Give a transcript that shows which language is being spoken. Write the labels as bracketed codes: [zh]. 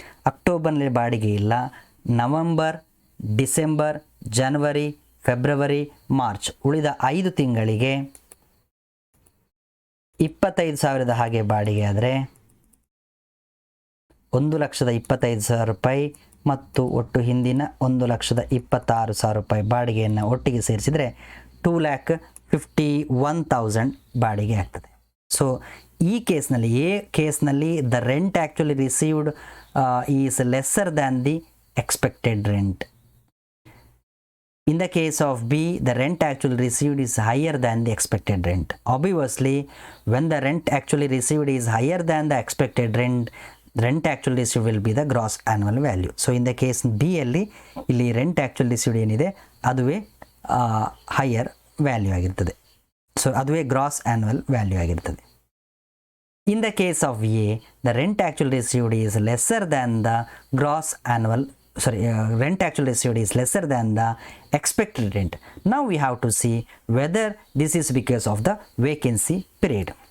[kn] ಅಕ್ಟೋಬರ್ನಲ್ಲಿ ಬಾಡಿಗೆ ಇಲ್ಲ. ನವೆಂಬರ್, ಡಿಸೆಂಬರ್, ಜನವರಿ, ಫೆಬ್ರವರಿ, ಮಾರ್ಚ್ ಉಳಿದ 5 ತಿಂಗಳಿಗೆ 25,000 ಹಾಗೆ ಬಾಡಿಗೆ ಆದರೆ 1,25,000 ರೂಪಾಯಿ ಮತ್ತು ಒಟ್ಟು ಹಿಂದಿನ 1,26,000 ರೂಪಾಯಿ ಬಾಡಿಗೆಯನ್ನು ಒಟ್ಟಿಗೆ ಸೇರಿಸಿದರೆ 2,51,000 ಬಾಡಿಗೆ ಆಗ್ತದೆ. [en] So ಈ ಕೇಸ್ನಲ್ಲಿ, the rent actually received is lesser than the expected rent. In the case of B, the rent actually received is higher than the expected rent. Obviously, when the rent actually received is higher than the expected rent, rent actually received will be the gross annual value. So in the case B [kn] ಅಲ್ಲಿ ಇಲ್ಲಿ [en] rent actually received [kn] ಏನಿದೆ ಅದುವೇ [en] higher value ಆಗಿರ್ತದೆ. [kn] So ಅದುವೇ gross annual value ಆಗಿರ್ತದೆ. [en] In the case of A, the rent actually received is lesser than the gross annual rent actually received is lesser than the expected rent. Now we have to see whether this is because of the vacancy period.